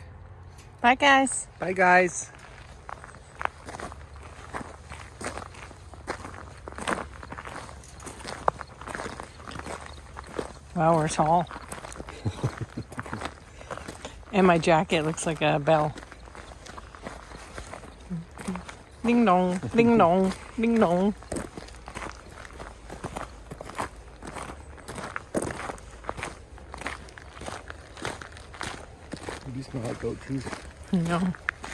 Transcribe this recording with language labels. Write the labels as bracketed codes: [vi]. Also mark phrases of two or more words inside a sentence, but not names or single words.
[en] Bye, guys. Bye, guys. Wow, we're tall. And my jacket looks like a bell. Ding dong, ding dong, ding dong. You smell like goat cheese. No.